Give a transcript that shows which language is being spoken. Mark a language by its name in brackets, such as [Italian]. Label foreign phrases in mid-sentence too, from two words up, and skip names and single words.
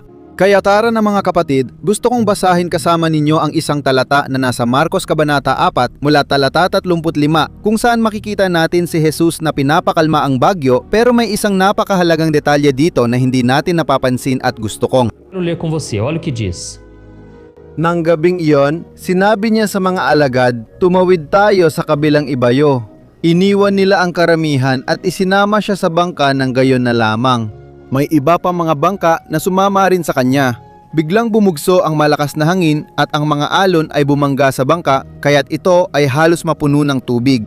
[Filipino] Kaya tara na mga kapatid, gusto kong basahin kasama ninyo ang isang talata na nasa Marcos Kabanata 4 mula talata 35 kung saan makikita natin si Jesus na pinapakalma ang bagyo, pero may isang napakahalagang detalye dito na hindi natin napapansin at gusto kong. [Portuguese] Quero ler com você, olha o que diz. [Filipino] Nang gabing iyon, sinabi niya sa mga alagad, tumawid tayo sa kabilang ibayo. Iniwan nila ang karamihan at isinama siya sa bangka ng gayon na lamang. May iba pa mga bangka na sumama rin sa kanya. Biglang bumugso ang malakas na hangin at ang mga alon ay bumangga sa bangka, kaya't ito ay halos mapuno ng tubig.